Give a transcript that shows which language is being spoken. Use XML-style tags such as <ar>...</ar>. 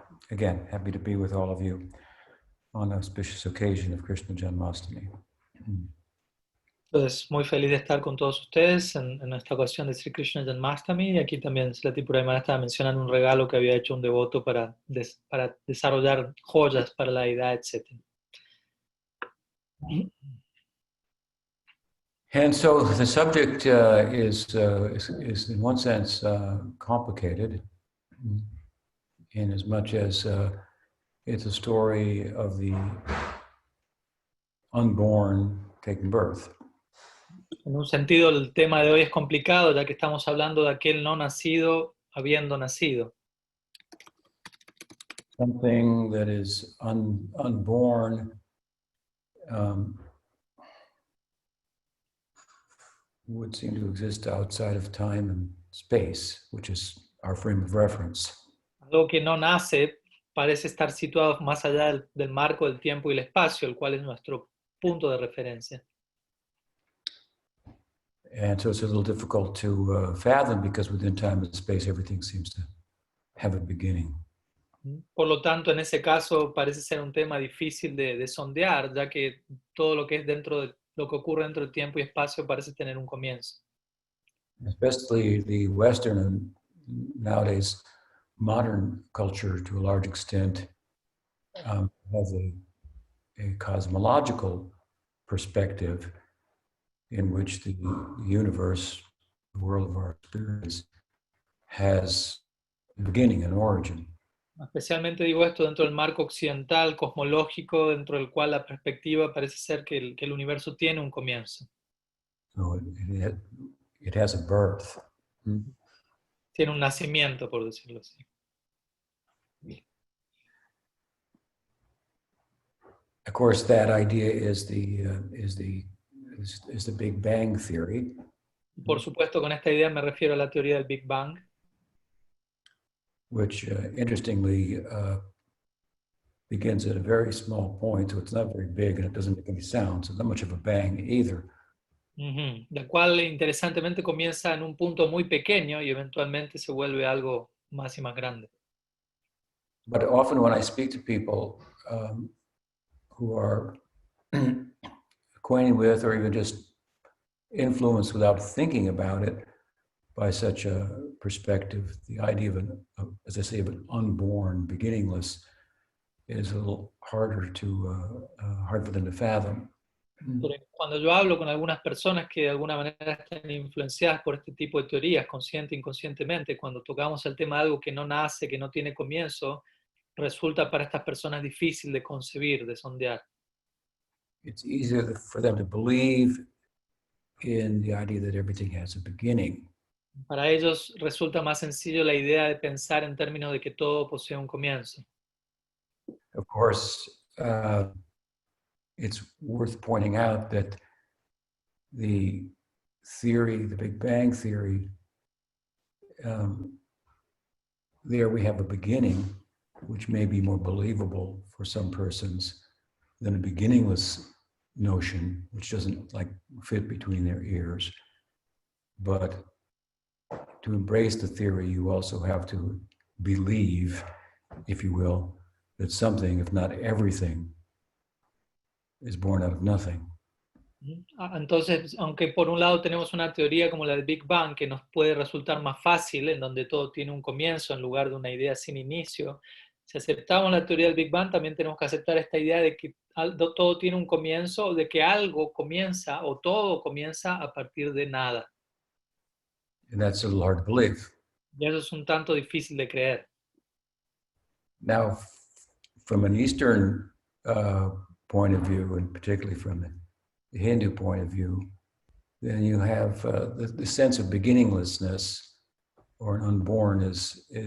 <en>Again, happy to be with all of you on the auspicious occasion of Krishna Janmastami.</en> <es>Entonces, muy feliz de estar con todos ustedes en esta ocasión de Sri Krishna Janmastami. Y aquí también la Tripurari estaba mencionando un regalo que había hecho un devoto para desarrollar joyas para la deidad, etc.</es> <en>And so the subject is in one sense complicated, in as much as it's a story of the unborn taking birth.</en> <es>En un sentido, el tema de hoy es complicado, ya que estamos hablando de aquel no nacido habiendo nacido.</es> <en>Something that is unborn would seem to exist outside of time and space, which is our frame of reference.</en> <es>Algo que no nace parece estar situado más allá del marco del tiempo y el espacio, el cual es nuestro punto de referencia.</es> <en>And so it's a little difficult to fathom, because within time and space, everything seems to have a beginning.</en> <es>Por lo tanto, en ese caso parece ser un tema difícil de sondear, ya que todo lo que es dentro de lo que ocurre dentro del tiempo y espacio parece tener un comienzo.</es> <en>Especially the Western and nowadays modern culture, to a large extent, has a cosmological perspective in which the universe, the world of our experience, has a beginning, an origin.</en> <es>Especialmente digo esto dentro del marco occidental, cosmológico, dentro del cual la perspectiva parece ser que el universo tiene un comienzo.</es> <en>So it has a birth.</en> <es>Tiene un nacimiento, por decirlo así.</es> <en>Of course, that idea is the Big Bang theory.</en> <es>Por supuesto, con esta idea me refiero a la teoría del Big Bang,</es> <en>which interestingly begins at a very small point, so it's not very big and it doesn't make any sound, so not much of a bang either.</en> <es>La cual interesantemente comienza en un punto muy pequeño y eventualmente se vuelve algo más y más grande.</es> <en>But often when I speak to people who are acquainted with or even just influenced without thinking about it by such a perspective, the idea of as I say, of an unborn, beginningless, is a little harder hard for them to fathom.</en> <es>Cuando yo hablo con algunas personas que de alguna manera están influenciadas por este tipo de teorías, consciente e inconscientemente, cuando tocamos el tema de algo que no nace, que no tiene comienzo, resulta para estas personas difícil de concebir, de sondear.</es> <en>It's easier for them to believe in the idea that everything has a beginning.</en> <es>Para ellos resulta más sencillo la idea de pensar en términos de que todo posee un comienzo.</es> <en>Of course, it's worth pointing out that the theory, the Big Bang theory, there we have a beginning, which may be more believable for some persons than a beginningless notion, which doesn't fit between their ears. But to embrace the theory, you also have to believe, if you will, that something, if not everything, is born out of nothing.</en> <es>Entonces, aunque por un lado tenemos una teoría como la del Big Bang que nos puede resultar más fácil, en donde todo tiene un comienzo en lugar de una idea sin inicio, si aceptamos la teoría del Big Bang, también tenemos que aceptar esta idea de que todo tiene un comienzo, de que algo comienza o todo comienza a partir de nada.</es> <en>And that's a little hard to believe.</en> <es>Y eso es un tanto difícil de creer.</es> <en>Now, from an Eastern point of view, and particularly from the Hindu point of view, then you have the sense of beginninglessness or an unborn is</en>